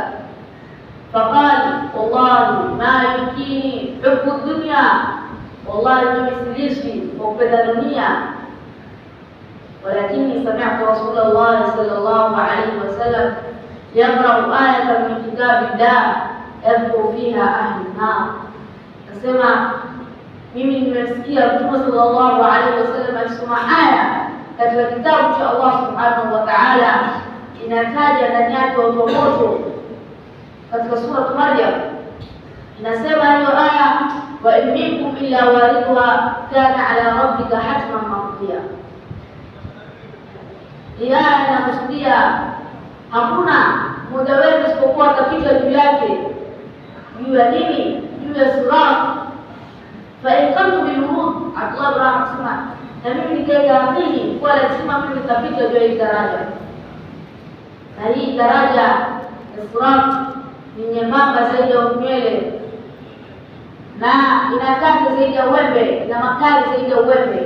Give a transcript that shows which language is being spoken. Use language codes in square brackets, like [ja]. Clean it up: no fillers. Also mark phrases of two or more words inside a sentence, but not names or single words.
[ar] فقال والله ما يبكيني حب الدنيا، والله ما يسليشي حب الدنيا، ولكني سمعت رسول الله صلى الله عليه وسلم يقرأ آية من كتاب الله يذكر فيها أهل النار. [sw] Nasema mimi nimesikia Mtume [ar] صلى الله عليه وسلم [sw] akisoma aya katika kitabu cha Allah [ar] سبحانه وتعالى [sw] inataja ndani yake watu wa moto. Katika sura Maryam inasema hiyo aya, [ar] وإن منكم إلا واردها كان على ربك حتما مقضيا. [sw] Aya inakusudia hakuna mmoja wenu isipokuwa atapita juu yake. Juu ya nini? Juu ya sirat. [ar] فإن كنت بالورود, [sw] Abdullah bin Rahman sema, na mimi nikaamini kwa lazima mimi nitapita juu ya hii daraja. Na hii daraja ya sirat ni nyembamba zaidi ya nywele na inakata zaidi ya uwembe na makali zaidi ya uwembe.